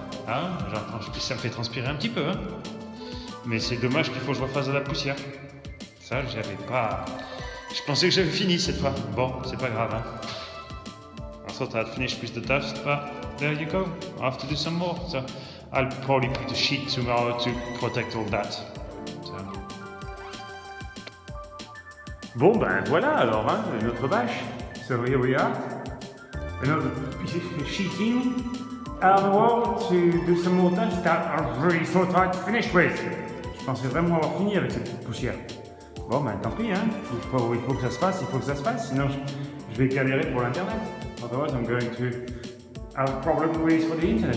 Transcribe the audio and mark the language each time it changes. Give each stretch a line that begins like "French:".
French: Hein, ça me fait transpirer un petit peu. Hein. Mais c'est dommage qu'il faut que je refasse de la poussière. Ça, j'avais pas. Je pensais que j'avais fini cette fois. Bon, c'est pas grave. Hein.
English: I thought I'd finished with the dust, but there you go. I have to do some more. So I'll probably put a sheet tomorrow to protect all that. So.
French: Bon ben voilà alors, hein, notre bâche.
English: So here we are. Another sheeting out of the wall to do some more dust that I really thought I'd finished with.
French: Je pensais vraiment avoir fini avec cette poussière. Bon ben tant pis, hein. Il faut que ça se fasse, sinon je vais galérer pour l'internet.
English: Otherwise I'm going to have a problem with for the internet.